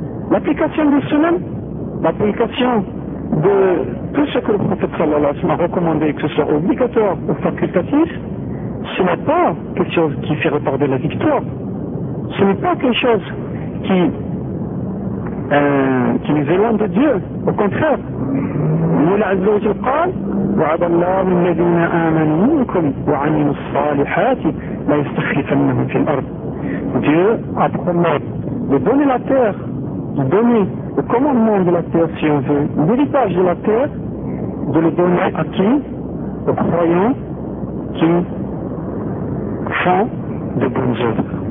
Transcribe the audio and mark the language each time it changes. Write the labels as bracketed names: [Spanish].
[French] L'application du sunnah, l'application de tout ce que le prophète sallallahu alayhi wa sallam a recommandé, que ce soit obligatoire ou facultatif, ce n'est pas quelque chose qui fait retarder la victoire. Ce n'est pas quelque chose qui nous éloigne de Dieu, au contraire. [Arabic] Moula Azza wa Jal قال وعد الله الذين آمنوا منكم وعملوا الصالحات لا يستخلفنهم في الأرض. [French] Dieu a promis de donner la terre, de donner le commandement de la terre si on veut, l'héritage de la terre, de le donner à qui ? Aux croyants qui font de bonnes œuvres.